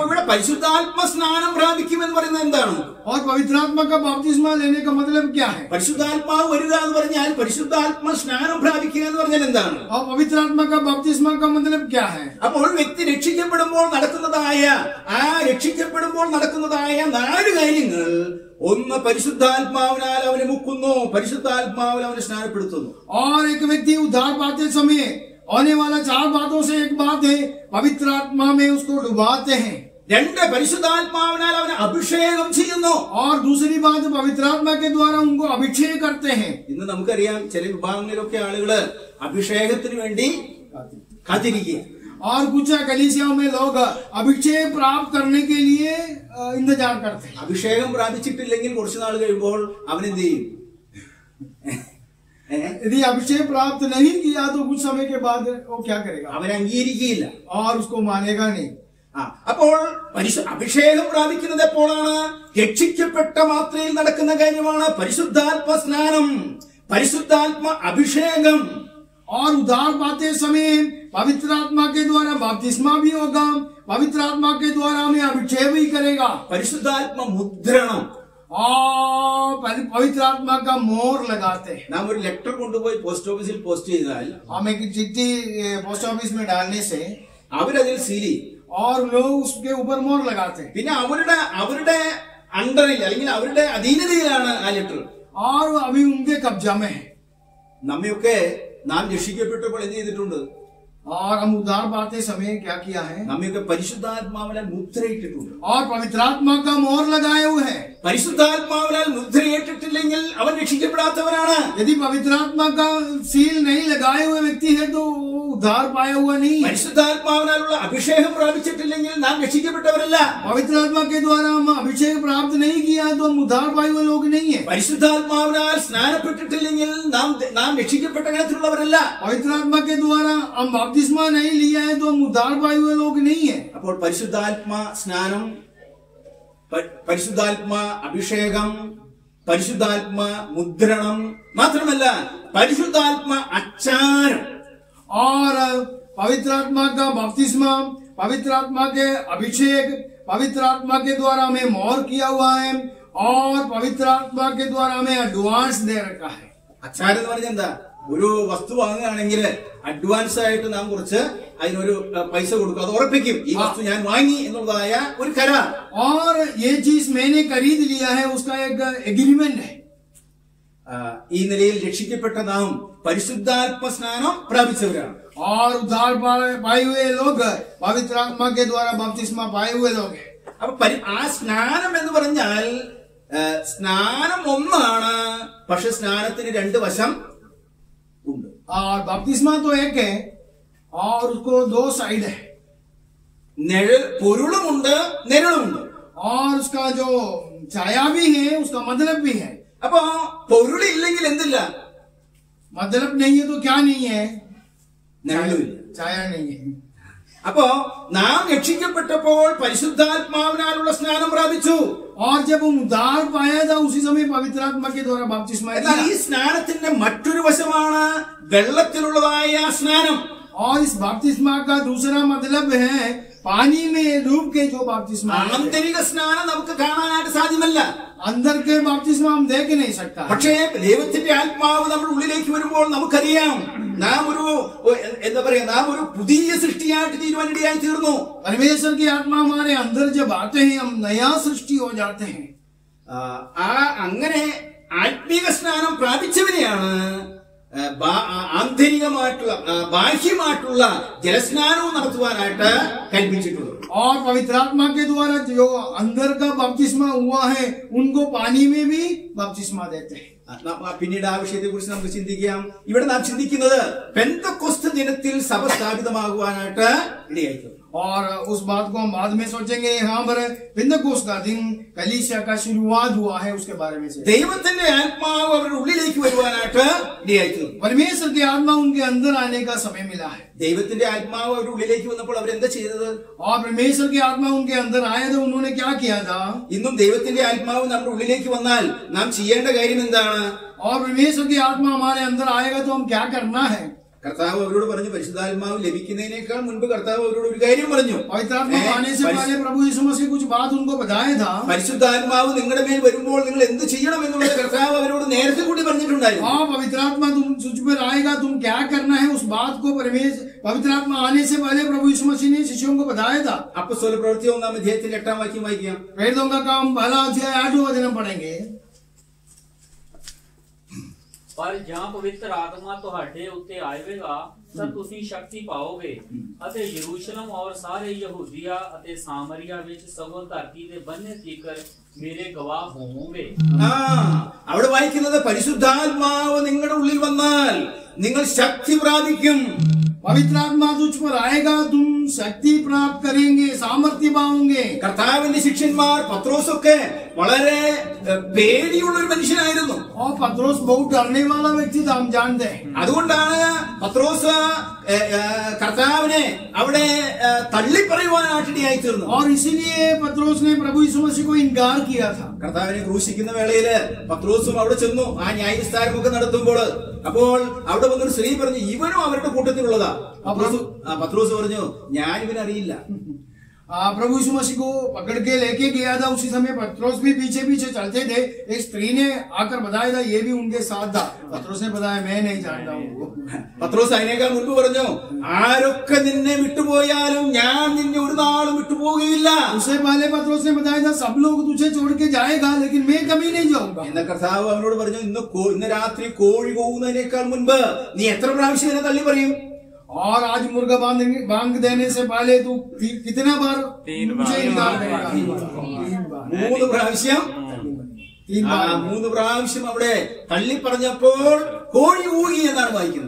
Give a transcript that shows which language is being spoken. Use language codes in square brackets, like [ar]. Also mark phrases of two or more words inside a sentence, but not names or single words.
[ml] അപ്പോൾ ഇവിടെ പരിശുദ്ധാത്മ സ്നാനം പ്രാപിക്കുമെന്ന് പറയുന്നത് എന്താണ്? [hi] और पवित्र आत्मा का बपतिस्मा लेने का मतलब क्या है? [ml] പരിശുദ്ധാത്മാവ് വരിക എന്ന് പറഞ്ഞാൽ പരിശുദ്ധാത്മ സ്നാനം പ്രാപിക്കുക എന്ന് പറഞ്ഞാൽ എന്താണ്? [hi] और पवित्र आत्मा का बपतिस्मा का मतलब क्या है? [ml] അപ്പോൾ വ്യക്തി രക്ഷിക്കപ്പെടുമ്പോൾ നടക്കുന്നതായ 4 കാര്യങ്ങൾ ഒന്ന് പരിശുദ്ധാത്മാവിനാൽ അവനെ മുക്കുന്നു, പരിശുദ്ധാത്മാവിൽ അവനെ സ്നാനപ്പെടുത്തുന്നു. [hi] और एक व्यक्ति उद्धार पाते समय होने वाला 4 बातों से एक बात है, पवित्र आत्मा में उसको डुबाते हैं. [ml] രണ്ട്, പരിശുദ്ധാത്മാവിനാൽ അവനെ അഭിഷേകം ചെയ്യുന്നു. [hi] और दूसरी बात, पवित्र आत्मा के द्वारा उनको अभिषेक करते हैं. [ml] ഇന്ന് നമുക്കറിയാം ചില വിഭാഗങ്ങളിലൊക്കെ ആളുകള് അഭിഷേകത്തിന് വേണ്ടി കാത്തിരിക്കുക. [hi] और कुछ कलीसियाओं में लोग अभिषेक प्राप्त करने के लिए इंतजार करते हैं. [ml] അഭിഷേകം പ്രാപിച്ചിട്ടില്ലെങ്കിൽ കുറച്ചു നാൾ കഴിയുമ്പോൾ അവനെന്ത് ചെയ്യും? [hi] यदि अभिषेक प्राप्त नहीं किया तो कुछ समय के बाद वो क्या करेगा? [ml] അവനെ അംഗീകരിക്കുകയില്ല, [hi] और उसको मानेगा नहीं. [ml] അപ്പോൾ അഭിഷേകം പ്രാപിക്കുന്നത് എപ്പോഴാണ്? രക്ഷിക്കപ്പെട്ട മാത്രയിൽ നടക്കുന്ന കാര്യമാണ് പരിശുദ്ധാത്മ സ്നാനം, പരിശുദ്ധാത്മ അഭിഷേകം. [hi] और उद्धार पाते समय पवित्र आत्मा के द्वारा बपतिस्मा भी होगा, पवित्र आत्मा के द्वारा हमें अभिषेक भी करेगा. [ml] പരിശുദ്ധാത്മ മുദ്രണം, [hi] और पवित्र आत्मा का मोहर लगाते हैं. [ml] നാം ഒരു ലെറ്റർ കൊണ്ടുപോയി [en] post office [ml] പോസ്റ്റ് ചെയ്താൽ [hi] हम एक चिट्ठी [en] post office [hi] में डालने से [ml] അവരതിൽ സീൽ [hi] और लोग उसके ऊपर मोहर लगाते हैं. [ml] പിന്നെ അവരുടെ അണ്ടറിൽ അല്ലെങ്കിൽ അവരുടെ അധീനതയിലാണ് ആ ലെറ്റർ. [hi] और अभी उनके कब्जा में है. [ml] നമ്മയൊക്കെ നാം രക്ഷിക്കപ്പെട്ടപ്പോൾ എന്ത് ചെയ്തിട്ടുണ്ട്? [hi] और हम उद्धार पाते समय क्या किया है? [ml] നമ്മയൊക്കെ പരിശുദ്ധാത്മാവിനാൽ മുദ്രയിട്ടിട്ടുണ്ട്. [hi] और पवित्र आत्मा का मोहर लगाए हुए हैं. [ml] പരിശുദ്ധാത്മാവിനാൽ മുദ്രയിട്ടിട്ടില്ലെങ്കിൽ അവൻ രക്ഷിക്കപ്പെടാത്തവനാണ്. [hi] यदि पवित्र आत्मा का सील नहीं लगाए हुए व्यक्ति है तो उद्धार पाया हुआ नहीं. [ml] പരിശുദ്ധാത്മാവിനാലുള്ള അഭിഷേകം പ്രാപിച്ചിട്ടില്ലെങ്കിൽ നാം രക്ഷിക്കപ്പെട്ടവരല്ല. [hi] पवित्र आत्मा के द्वारा हम अभिषेक प्राप्त नहीं किया तो हम उद्धार पाए हुए लोग नहीं है. [ml] പരിശുദ്ധാത്മാവിനാൽ സ്നാനപ്പെട്ടിട്ടില്ലെങ്കിൽ നാം രക്ഷിക്കപ്പെട്ട ഗണത്തിലുള്ളവരല്ല. [hi] पवित्र आत्मा के द्वारा हम बपतिस्मा नहीं लिया है तो हम उद्धार पाए हुए लोग नहीं है. [ml] അപ്പോൾ പരിശുദ്ധാത്മാ സ്നാനം, പരിശുദ്ധാത്മാ അഭിഷേകം, പരിശുദ്ധാത്മാ മുദ്രണം മാത്രമല്ല പരിശുദ്ധാത്മാ അച്ചാരം. [hi] और पवित्र आत्मा का बपतिस्मा, पवित्र आत्मा के अभिषेक, पवित्र आत्मा के द्वारा हमें मोहर किया हुआ है और पवित्र आत्मा के द्वारा हमें एडवांस दे रखा है. [ml] അച്ചാരം എന്ന് പറഞ്ഞാൽ എന്താ? ഒരു വസ്തു വാങ്ങുകയാണെങ്കിൽ അഡ്വാൻസ് ആയിട്ട് നാം കുറച്ച് അതിനൊരു പൈസ കൊടുക്കും, അത് ഉറപ്പിക്കും ഈ വസ്തു ഞാൻ വാങ്ങി എന്നുള്ളതായ ഒരു കരാർ. [hi] और ये चीज मैंने खरीद लिया है उसका एक एग्रीमेंट है. [ml] ഈ നിലയിൽ രക്ഷിക്കപ്പെട്ട നാം പരിശുദ്ധാത്മ സ്നാനം പ്രാപിച്ചവരാണ്. [hi] और उद्धार पाए हुए लोग पवित्र आत्मा के द्वारा बपतिस्मा पाए हुए लोग हैं. [ml] അപ്പൊ ആ സ്നാനം എന്ന് പറഞ്ഞാൽ സ്നാനം ഒന്നാണ്, പക്ഷെ സ്നാനത്തിന് 2 വശം ഉണ്ട്. [hi] और बपतिस्मा तो एक है और उसको 2 साइड है. [ml] പൊരുളുമുണ്ട്, നിഴലുമുണ്ട്. [hi] और उसका जो छाया भी है उसका मतलब भी है. [ml] അപ്പൊ പൊരുളില്ലെങ്കിൽ എന്തില്ല? [hi] मतलब नहीं है तो क्या नहीं है? [ml] നിഴലുമില്ല, [hi] छाया नहीं है. [ml] അപ്പോ നാം രക്ഷിക്കപ്പെട്ടപ്പോൾ പരിശുദ്ധാത്മാവിനാലുള്ള സ്നാനം പ്രാപിച്ചു. [hi] और जब हम उद्धार पाया था उसी समय पवित्र आत्मा के द्वारा बपतिस्मा [ml] എന്നാൽ ഈ സ്നാനത്തിന്റെ മറ്റൊരു വശമാണ് വെള്ളത്തിലുള്ളതായ സ്നാനം. [hi] और इस बपतिस्मा का दूसरा मतलब है पानी में डूब के जो बपतिस्मा. [ml] ആന്തരിക സ്നാനം നമുക്ക് കാണാനായിട്ട് സാധ്യമല്ല. [hi] अंदर के बपतिस्मा हम देख नहीं सकता. [ml] പക്ഷേ ദൈവത്തിന്റെ ആത്മാവ് നമ്മുടെ ഉള്ളിലേക്ക് വരുമ്പോൾ നമുക്കറിയാം നാം ഒരു പുതിയ സൃഷ്ടിയായിട്ട് തീരുവാനിടയായി തീർന്നു. [hi] परमेश्वर की आत्मा हमारे अंदर जब आते हैं हम नया सृष्टि हो जाते हैं. [ml] അങ്ങനെ ആത്മീക സ്നാനം പ്രാപിച്ചവരെയാണ് ആന്തരികമായിട്ടുള്ള ബാഹ്യമായിട്ടുള്ള ജലസ്നാനവും നടത്തുവാനായിട്ട് കൽപ്പിച്ചിട്ടുള്ളത്. [hi] और पवित्र आत्मा के द्वारा जो अंदर का बपतिस्मा हुआ है उनको पानी में भी बपतिस्मा देते हैं. [ml] പിന്നീട് ആ വിഷയത്തെ കുറിച്ച് നമുക്ക് ചിന്തിക്കാം. ഇവിടെ നാം ചിന്തിക്കുന്നത് പെന്തക്കോസ്ത് ദിനത്തിൽ സഭ സ്ഥാപിതമാകുവാനായിട്ട് ഇടയായിട്ടുണ്ട്. [hi] और उस बात को हम बाद में सोचेंगे. यहाँ पर पेंतकोस्त का दिन कलीसिया का शुरुआत हुआ है उसके बारे में से. [ml] ദൈവത്തിന്റെ ആത്മാവ് അവരുടെ ഉള്ളിലേക്ക് വരുവാനായിട്ട് ഇടയായിട്ടുണ്ട്. [hi] परमेश्वर की आत्मा उनके अंदर आने का समय मिला है. [ml] ദൈവത്തിന്റെ ആത്മാവ് അവരുടെ ഉള്ളിലേക്ക് വന്നപ്പോൾ അവരെന്താ ചെയ്തത്? [hi] और परमेश्वर की आत्मा उनके अंदर आया तो उन्होंने क्या किया था? [ml] ഇന്നും ദൈവത്തിന്റെ ആത്മാവ് നമ്മുടെ ഉള്ളിലേക്ക് വന്നാൽ നാം ചെയ്യേണ്ട കാര്യം എന്താണ്? [hi] और परमेश्वर की आत्मा हमारे अंदर आएगा तो हम क्या करना है? [ml] കർത്താവ് അവരോട് പറഞ്ഞു, പരിശുദ്ധാത്മാവ് ലഭിക്കുന്നതിനേക്കാൾ മുൻപ് കർത്താവ് അവരോട് ഒരു കാര്യം പറഞ്ഞു. [hi] पवित्र आत्मा आने से पहले प्रभु यीशु मसीह कुछ बात उनको बताया था. [ml] പരിശുദ്ധാത്മാവ് നിങ്ങളുടെ മേൽ വരുമ്പോൾ നിങ്ങൾ എന്ത് ചെയ്യണം എന്നുള്ളത് കർത്താവ് അവരോട് നേരത്തെ കൂടി പറഞ്ഞിട്ടുണ്ട്. പറഞ്ഞിട്ടുണ്ടായിരുന്നു. [hi] हाँ, पवित्र आत्मा तुम तुझ पर आएगा, तुम क्या करना है उस बात को पवित्र आत्मा आने से पहले प्रभु यीशु मसीह ने शिष्यों को बताया था। [ml] അപ്പോസ്തല പ്രവൃത്തി 1-ാം അധ്യായത്തിൽ 8-ാം വാക്യം വായിക്കാം. [hi] प्रेरितों का काम 1 अध्याय 8वां वचन पढ़ेंगे। [pa] ਪਰ ਜਹਾਂ ਪਵਿੱਤਰ ਆਤਮਾ ਤੁਹਾਡੇ ਉੱਤੇ ਆਏਗਾ ਤਬ ਤੁਸੀਂ ਸ਼ਕਤੀ ਪਾਓਗੇ ਅਤੇ ਯਰੂਸ਼ਲਮ ਔਰ ਸਾਰੇ ਯਹੂਦਿਯਾ ਅਤੇ ਸਾਮਰਿਯਾ ਵਿੱਚ ਸਗੋਂ ਧਰਤੀ ਦੇ ਬੰਨੇ ਤੀਕਰ ਮੇਰੇ ਗਵਾਹ ਹੋਵੋਗੇ. [ml] അവിടെ വായിക്കുന്നത് പരിശുദ്ധാത്മാവ് നിങ്ങളുടെ ഉള്ളിൽ വന്നാൽ നിങ്ങൾ ശക്തി പ്രാപിക്കും. [hi] पवित्र आत्मा तुझ पर आएगा, तुम शक्ति प्राप्त करेंगे, सामर्थ्य पाओगे. [ml] കർത്താവിന്റെ ശിഷ്യന്മാർ പത്രോസൊക്കെ വളരെ പേടിയുള്ള ഒരു മനുഷ്യനായിരുന്നു. [hi] और पत्रोस बहुत डरने वाला व्यक्ति था, हम जानते हैं. [ml] അതുകൊണ്ടാണ് പത്രോസ് കർത്താവിനെ അവിടെ തള്ളിപ്പറയുവാനായിട്ടിടയായി തീർന്നു. [hi] और इसीलिए पत्रोस ने प्रभु यीशु मसीह को इनकार किया था. [ml] കർത്താവിനെ ക്രൂശിക്കുന്ന വേളയില് പത്രോസും അവിടെ ചെന്നു. ആ ന്യായവിസ്താരമൊക്കെ നടത്തുമ്പോൾ അപ്പോൾ അവിടെ വന്നൊരു സ്ത്രീ പറഞ്ഞു, ഇവനും അവരുടെ കൂട്ടത്തിലുള്ളതാ. പത്രോസ് പറഞ്ഞു, ഞാൻ ഇവനെ അറിയില്ല. [hi] प्रभु यीशु मसीह को पकड़ के लेके गया था. उसी समय पत्रोस भी पीछे पीछे चलते थे. एक स्त्री ने आकर बताया था ये भी उनके साथ था. पत्रोस ने बताया मैं नहीं जानता हूँ. [ml] പത്രോസ് അതിനേക്കാൾ മുൻപ് പറഞ്ഞു, ആരൊക്കെ നിന്നെ വിട്ടുപോയാലും ഞാൻ നിന്നെ ഒരു നാളും വിട്ടുപോകുകയില്ല. [hi] उससे पहले पत्रोस ने बताया था सब लोग तुझे छोड़ के जाएगा लेकिन मैं कभी नहीं जाऊंगा. [ml] എന്ന കർത്താവ് അവനോട് പറഞ്ഞു, ഇന്ന് രാത്രി കോഴി കൂവുന്നതിനേക്കാൾ മുൻപ് നീ എത്ര പ്രാവശ്യം എന്നെ തള്ളി പറയും? [hi] और आज मुर्गा बांग देने से पहले तू कितना बार मुझे इनकार करेगा? [ml] 3 പ്രാവശ്യം. 3 പ്രാവശ്യം അവിടെ തള്ളി പറഞ്ഞപ്പോൾ കോഴി ഊകി എന്നാണ് വായിക്കുന്നത്.